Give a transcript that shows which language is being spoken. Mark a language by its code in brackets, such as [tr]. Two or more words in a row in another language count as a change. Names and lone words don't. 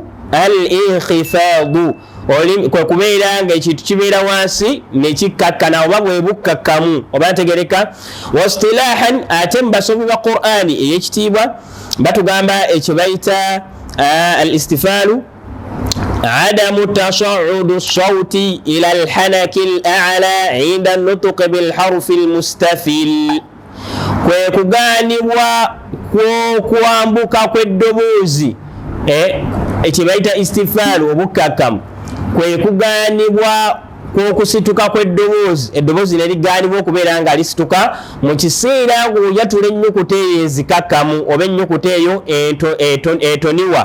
[ar] الانخفاض [lg] kwe kubeera nga ekintu kibeera wansi ne kikkakkana oba bwe bukkakkamu, oba tegereka. Wastilahan ate mu basomi ba Qur'ani ey'ekitiibwa batugamba ekyo bayita [ar] الاستفال عدم تصعد الصوت إلى الحنك الأعلى عند النطق بالحرف المستفل. [lg] kwe kugaanibwa kwambuka kw'eddoboozi ekibayita istifaalu obukkakkamu, kwe kugaanibwa kw'okusituka kw'eddoboozi, eddoboozi ne ligaanibwa okubeera nga lisituka mu kiseera ng'oyatula ennyukuta eyo ezikakkamu oba ennyukuta eyo etoniwa.